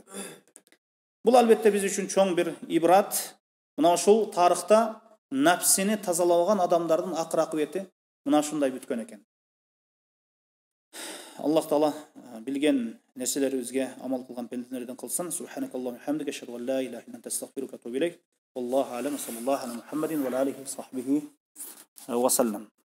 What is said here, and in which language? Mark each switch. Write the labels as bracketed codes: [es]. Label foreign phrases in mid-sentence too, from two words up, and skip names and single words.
[ky] Бул албетте биз үчүн чоң бир ибрат. Мына ушул тарыхта напсини тазалаган адамдардын акыр акыбети мына ушундай бүткөн экен. Аллах Таала билген нерселерибизге амал кылган пенделерден кылсын. [ar] سبحانك اللهم بحمدك أشهد أن لا إله إلا أنت أستغفرك وأتوب إليك. والله أعلم. صلى الله على محمد وعليه وصحبه وسلم.